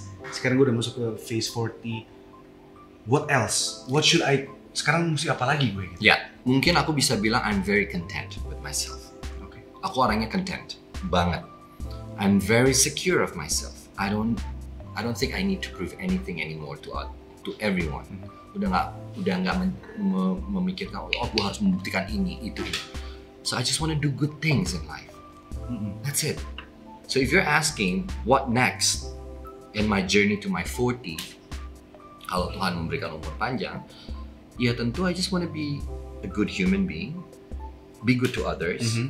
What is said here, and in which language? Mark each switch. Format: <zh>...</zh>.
<id>Sekarang gue udah masuk ke phase 40.</id> <en>What else? What should I?</en> <id>Sekarang mesti apa lagi gue? Gitu? Ya, mungkin aku bisa bilang</id> <en>I'm very content with myself.</en> <id>Aku orangnya content banget.</id> <en>I'm very secure of myself. I don't think I need to prove anything anymore to everyone.</en> <id>Udah nggak memikirkan gue harus membuktikan ini itu.</id> <en>So I just want to do good things in life. That's it. So if you're asking what next in my journey to my 40,</en> <id>kalau Tuhan memberikan umur panjang, ya tentu</id> <en>I just want to be a good human being, be good to others.</en>